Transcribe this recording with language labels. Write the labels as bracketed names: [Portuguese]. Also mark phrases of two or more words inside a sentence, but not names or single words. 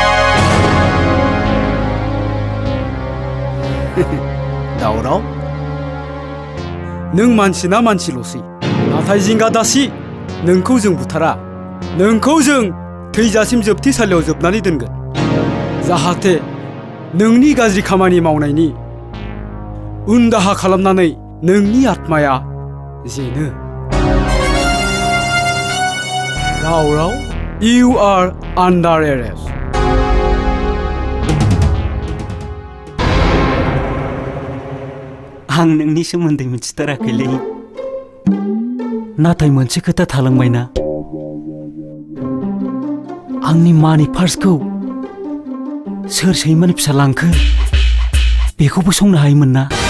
[Bodo] दावराव नों मानसि ना मानसिल'सै नाथाय जिंगा दासि नोंखौ जों बुथारा नोंखौ जों थैजासिम जोबथेसालियाव जोबनानै दोनगोन जाहाथे नोंनि गाज्रि खामानि मावनायनि उनदाहा खालामनानै नोंनि आत्माया जेनो दावराव [English] You are under arrest. [Bodo] आं नोंनि सोमोन्दै मिथिथाराखैलै नाथाय मोनसे खोथा थालांबायना आंनि मानि पार्सखौ सोर सैमानि फिसा लांखो बेखौबो संनो हायोमोन ना